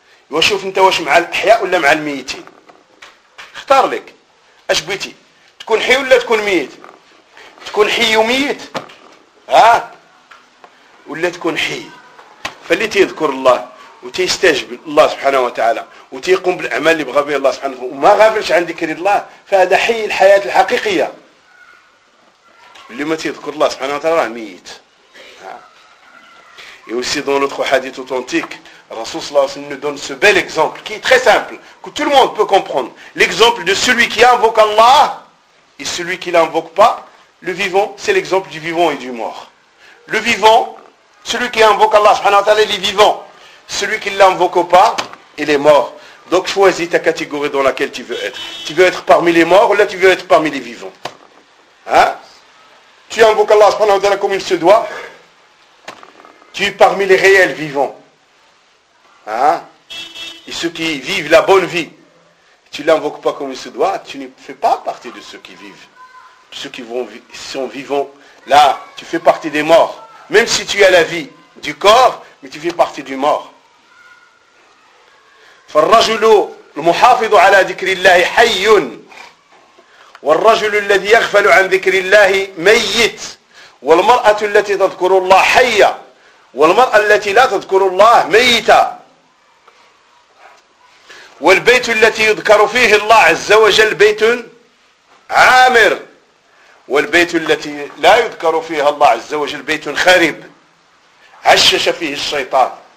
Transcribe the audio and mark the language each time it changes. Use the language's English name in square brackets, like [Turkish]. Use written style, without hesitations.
[Arabic] وشوف انت واش مع الأحياء ولا مع الميتين اختار لك اش بيتي تكون حي ولا تكون ميت تكون حي وميت ها ولا تكون حي فاللي تيذكر الله وتيستجب الله سبحانه وتعالى وتيقوم بالاعمال اللي بغى بها الله سبحانه وما غافلش عن ذكر الله فهذا حي الحياه الحقيقيه اللي ما تيذكر الله سبحانه وتعالى ميت ها اي [French] aussi dans l'autre hadith authentique Rasoul sallallahu alayhi wa sallam nous donne ce bel exemple qui est très simple, que tout le monde peut comprendre. L'exemple de celui qui invoque Allah et celui qui ne l'invoque pas, le vivant, c'est l'exemple du vivant et du mort. Le vivant, celui qui invoque Allah subhanahu wa ta'ala, il est vivant. Celui qui ne l'invoque pas, il est mort. Donc choisis ta catégorie dans laquelle tu veux être. Tu veux être parmi les morts ou là tu veux être parmi les vivants. Hein? Tu invoques Allah subhanahu wa ta'ala comme il se doit. Tu es parmi les réels vivants. Hein? Et ceux qui vivent la bonne vie. Tu ne l'invoques pas comme il se doit, tu ne fais pas partie de ceux qui vivent. Ceux qui vont, sont vivants, là, tu fais partie des morts. Même si tu as la vie du corps, mais tu fais partie du mort. [Arabic] فالرجل المحافظ على ذكر الله حي والرجل الذي يغفل عن ذكر الله ميت والمرأة التي تذكر الله حية والمرأة التي لا تذكر الله ميتة والبيت التي يذكر فيه الله عز وجل بيت عامر والبيت التي لا يذكر فيها الله عز وجل بيت خارب عشش فيه الشيطان